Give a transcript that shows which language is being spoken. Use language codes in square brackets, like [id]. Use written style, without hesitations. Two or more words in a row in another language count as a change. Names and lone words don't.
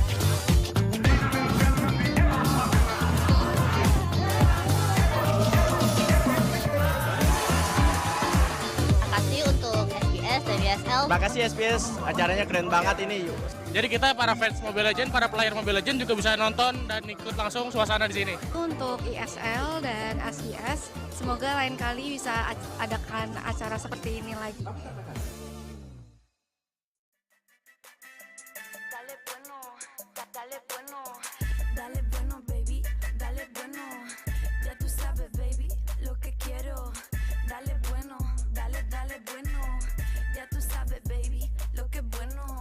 [id] Makasih SBS, acaranya keren banget ini. Jadi kita para fans Mobile Legends, para player Mobile Legends juga bisa nonton dan ikut langsung suasana di sini. Untuk ISL dan SBS, semoga lain kali bisa adakan acara seperti ini lagi. [es] Dale bueno, baby, dale bueno. Ya tú sabes, baby, lo que quiero. Dale bueno, dale bueno. Ya tú sabes, baby, lo que es bueno.